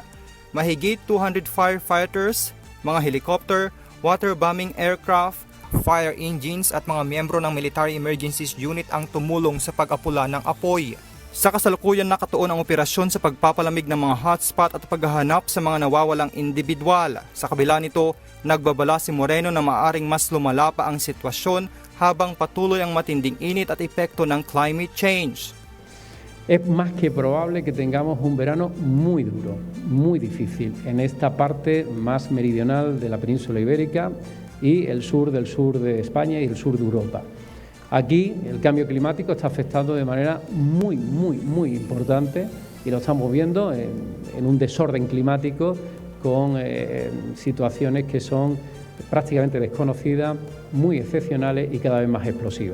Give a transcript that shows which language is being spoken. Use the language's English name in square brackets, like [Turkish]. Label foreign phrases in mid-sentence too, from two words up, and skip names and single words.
[Filipino] Mahigit 200 firefighters, mga [English] helicopter, waterbombing aircraft, fire engines [Filipino] at mga miyembro ng Military Emergencies Unit ang tumulong sa pag-apula ng apoy. Sa kasalukuyan nakatuon ang operasyon sa pagpapalamig ng mga hotspot at paghahanap sa mga nawawalang individual. Sa kabila nito, nagbabala si Moreno na maaaring mas lumala pa ang sitwasyon habang patuloy ang matinding init at epekto ng [English] climate change. [Spanish] Es más que probable que tengamos un verano muy duro, muy difícil en esta parte más meridional de la península ibérica y el sur de España y el sur de Europa. Aquí el cambio climático está afectando de manera muy importante y lo estamos viendo en un desorden climático con situaciones que son prácticamente desconocidas, muy excepcionales y cada vez más explosivas.